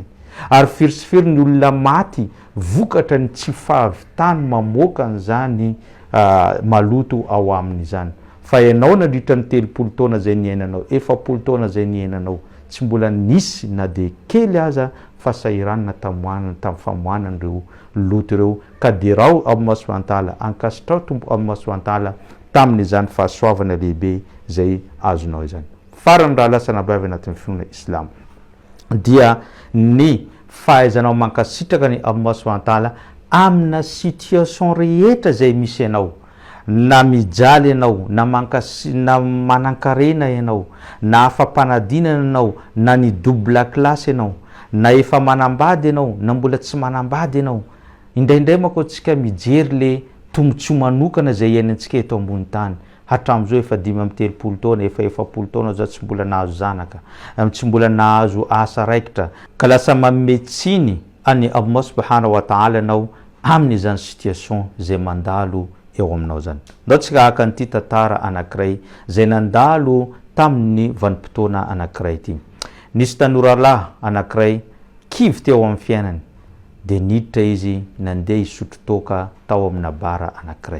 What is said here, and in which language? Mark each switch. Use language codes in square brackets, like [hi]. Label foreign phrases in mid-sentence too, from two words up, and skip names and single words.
[mg] Ary firisifiry ny olona maty vokatra ny tsy fahavitany mamoaka an'izany maloto ao amin'izany. Fa ianao nandritra ny 30 taona zay niainanao, 40 taona zay niainanao, tsy mbola nisy na dia kely aza fasahiranana tamin'ny famohanan'ireo loto ireo ka dia rao Allah [ar] سبحانه وتعالى [mg] ankasitrao tompo Allah [ar] سبحانه وتعالى [mg] tamin'izany fahasoavana lehibe zay azonao izany. Farany raha lasa nabavy anatin'ny finoana islam dia ny fahaizanao mankasitraka ny Allah [ar] سبحانه وتعالى [mg] amina situation rehetra zay misy ianao, na mijaly ianao, na manankarena ianao, na afampanadinana ianao, na ny [fr] double classe [mg] ianao, na efa manambady ianao, na mbola tsy manambady ianao. Indraindray manko antsika mijery le tombontsoa manokana zay iainantsika eto ambony tany. Hatramin'izao efa 5 taona, efa 40 taona zao tsy mbola nahazo zanaka, tsy mbola nahazo asa raikitra ka lasa mametsiny any Allah [ar] سبحانه وتعالى [mg] anao amin'izany situation zay mandalo eo aminao zany. Ndao tsika haka an'ity tantara anankiray zay nandalo tamin'ny vanim-potoana anankiray ity. Nisy tanora lahy anankiray kivy teo amin'ny fiainany dia niditra izy nandeha hisotro toaka tao amina bara anankiray.